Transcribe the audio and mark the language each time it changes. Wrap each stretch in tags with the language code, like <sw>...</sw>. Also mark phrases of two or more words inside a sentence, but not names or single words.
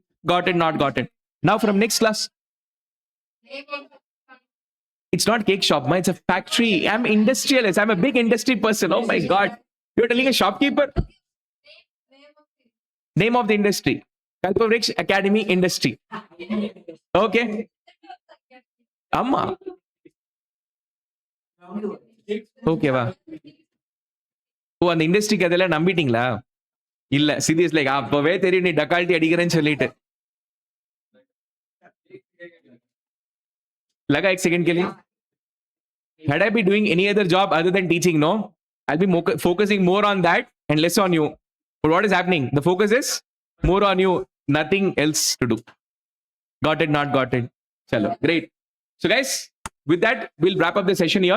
<en>Got it, not got it. Now from next class. It's not cake shop, ma. It's a factory. I'm industrialist. I'm a big industry person. Oh my God. You're telling a shopkeeper? Name of the industry. Kalpavriksha Academy Industry. Okay. Amma.</en> <ta>ஓகேவா? ஓ, அந்த இண்டஸ்ட்ரிக்கு அதெல்லாம் நம்பிட்டீங்களா? இல்ல,</ta> <en>serious, like</en> <ta>அப்பவே தெரியும் நீ டக்கால்ட்டி அடிக்கிறேன்னு சொல்லிட்டு.</ta> <hi>लगा एक सेकंड के लिए.</hi> <en>Had I be doing any other job other than teaching? No, I'll be focusing more on that and less on you. But what is happening? The focus is more on you, nothing else to do. Got it, not got it? Chalo, great. So guys, with that, we'll wrap up the session here.</en>